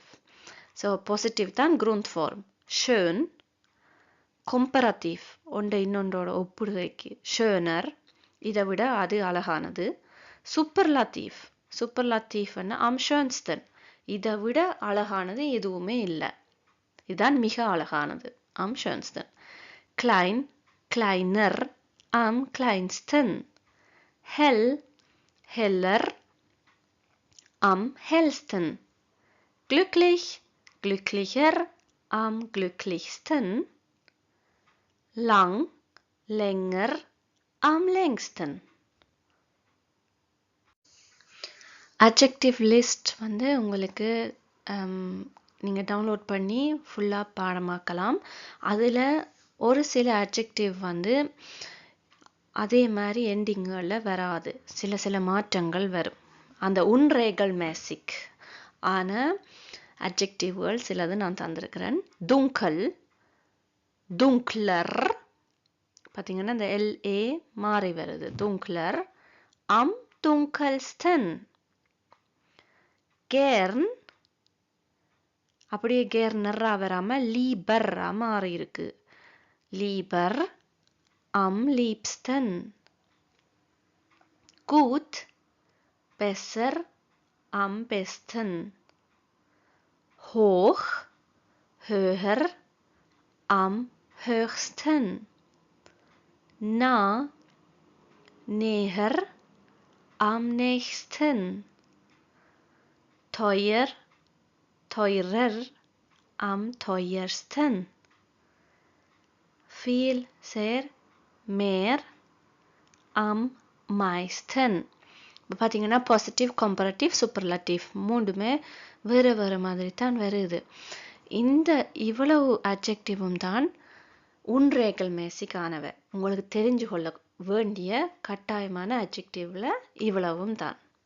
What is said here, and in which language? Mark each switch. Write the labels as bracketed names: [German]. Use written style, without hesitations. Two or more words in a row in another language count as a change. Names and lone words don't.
[Tamil] ஸோ பாசிட்டிவ் தான் Grundform. schön, கம்பேராட்டிவ் ஒன்றை இன்னொன்றோட ஒப்பிடுகைக்கு schöner, இதை விட அது அழகானது. சூப்பர்லாட்டிவ், சூப்பர்லாட்டிவ்னா [German] am schönsten, [Tamil] இதை விட அழகானது எதுவுமே இல்லை, இதுதான் மிக அழகானது, [German] am schönsten. klein, kleiner, am kleinsten. hell, heller, am hellsten. glücklich, glücklicher, am glücklichsten. lang, länger, am längsten. [English] Adjective list [Tamil] உங்களுக்கு நீங்கள் டவுன்லோட் பண்ணி ஃபுல்லாக பாடமாக்கலாம். அதில் ஒரு சில அட்ஜெக்டிவ் அதே மாதிரி எண்டிங்களில் வராது, சில மாற்றங்கள் வரும். அந்த unregelmäßig ஆன அட்ஜெக்டிவ்கள் சிலது நான் தந்திருக்கிறேன். [German] dunkel, dunkler, [Tamil] பார்த்தீங்கன்னா இந்த LA மாறி வருது, [German] dunkler. am dunkelsten. gern, [Tamil] அப்படியே கேர்னரா வராம லீபர்ரா மாறி இருக்கு. [German] lieber, am liebsten. gut, besser, am besten. hoch, höher, am höchsten. Nah, näher, am nächsten. Teuer, teurer, am teuersten. Viel, sehr, mehr, am meisten. [Tamil] இப்போ பார்த்தீங்கன்னா [English] positive, comparative, superlative [Tamil] மூணுமே வேறு வேறு மாதிரி தான் வருது. இந்த இவ்வளவு அட்ஜெக்டிவும் தான் உன்ரேகல் மேசிக்கானவை. உங்களுக்கு தெரிஞ்சு கொள்ள வேண்டிய கட்டாயமான அட்ஜெக்டிவ்ல இவ்வளவும் தான்.